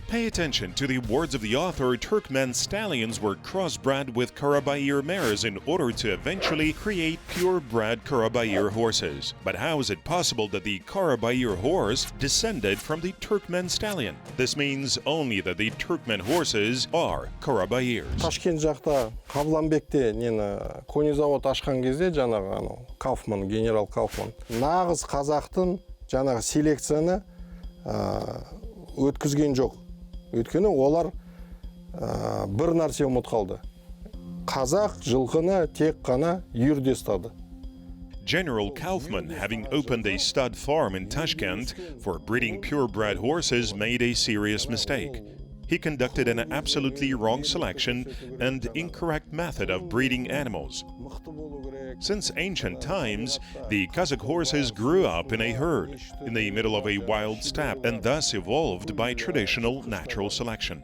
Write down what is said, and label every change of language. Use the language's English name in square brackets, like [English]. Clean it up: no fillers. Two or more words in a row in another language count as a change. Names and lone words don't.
[English] Pay attention to the words of the author. Turkmen stallions were crossbred with Karabair mares in order to eventually create purebred Karabair horses. But how is it possible that the Karabair horse descended from the Turkmen stallion? This means only that the Turkmen horses are Karabairs. [Kazakh] Ташкент жақта Қабыланбекте [Russian] кони завод [Kazakh] ашқан кезде жаңағы Kaufman, генерал Kaufman нағыз қазақтың жаңағы селекцияны өткізген жоқ. Өйткені олар бір нәрсе ұмыт қалды. Қазақ жылқыны тек қана үйірде ұстады. [English] General Kaufman, having opened a stud farm in Tashkent for breeding purebred horses, made a serious mistake. He conducted an absolutely wrong selection and incorrect method of breeding animals. Since ancient times, the Kazakh horses grew up in a herd, in the middle of a wild steppe, and thus evolved by traditional natural selection.